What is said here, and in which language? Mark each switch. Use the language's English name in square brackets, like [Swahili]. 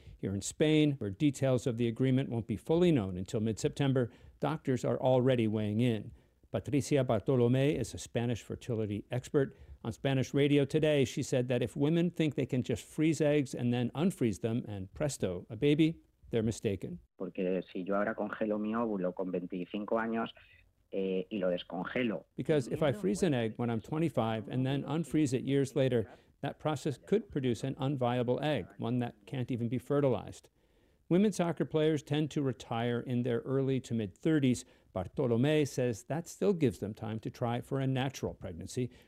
[English] Here in Spain, where details of the agreement won't be fully known until mid-September, doctors are already weighing in. Patricia Bartolomé is a Spanish fertility expert. On Spanish radio today, she said that if women think they can just freeze eggs and then unfreeze them and presto, a baby, they're mistaken. [Spanish] Porque si yo ahora congelo mi óvulo con 25 años, [English] because if I freeze an egg when I'm 25 and then unfreeze it years later, that process could produce an unviable egg, one that can't even be fertilized. Women soccer players tend to retire in their early to mid-30s. Bartolomé says that still gives them time to try for a natural pregnancy.